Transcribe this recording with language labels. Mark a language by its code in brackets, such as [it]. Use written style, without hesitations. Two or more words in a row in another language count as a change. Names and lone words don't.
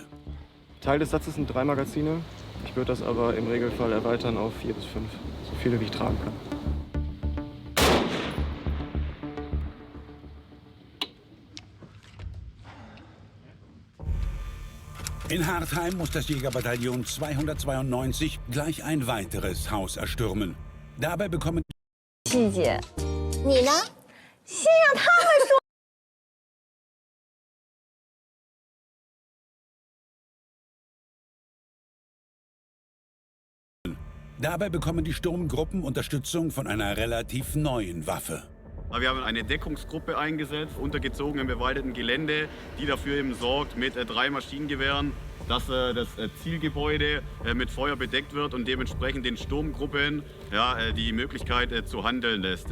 [de] Teil des Satzes sind 3 Magazine. Ich würde das aber im Regelfall erweitern auf 4 bis 5, so viele wie ich tragen kann. In Hartheim muss das Jägerbataillon 292 gleich ein weiteres Haus erstürmen. Dabei bekommen [zh] 细节，你呢？先让他们说。 [de] Dabei bekommen die Sturmgruppen Unterstützung von einer relativ neuen Waffe. Wir haben eine Deckungsgruppe eingesetzt, untergezogen im bewaldeten Gelände, die dafür eben sorgt mit 3 Maschinengewehren, dass das Zielgebäude mit Feuer bedeckt wird und dementsprechend den Sturmgruppen die Möglichkeit zu handeln lässt.